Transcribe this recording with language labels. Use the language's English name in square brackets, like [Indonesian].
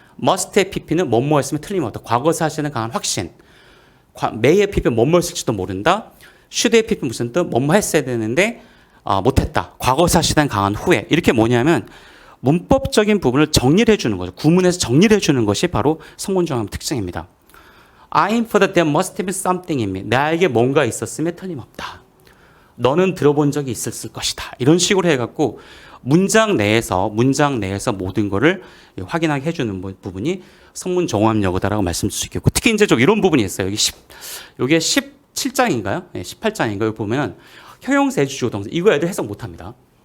[Korean] must의 PP는 뭐뭐였으면 틀림없다. 과거 사실에 대한 강한 확신. may의 PP는 뭐뭐였을지도 모른다. should의 PP 무슨 뜻? 뭐뭐 했어야 되는데 못했다. 과거 사실에 대한 강한 후회. 이렇게 뭐냐면 문법적인 부분을 정리를 해주는 거죠. 구문에서 정리를 해주는 것이 바로 성문종합 특징입니다. [English] I infer that there must have been something in me. [Korean] 나에게 뭔가 있었음에 틀림없다. 너는 들어본 적이 있었을 것이다. 이런 식으로 해갖고 문장 내에서 모든 거를 확인하게 해주는 부분이 성문종합 영어다라고 말씀드릴 수 있겠고 특히 이제 좀 이런 부분이 있어요. 여기 17장인가요? 18장인가요? 여기 보면 형용사 주어 동사 이거 애들 해석 못합니다.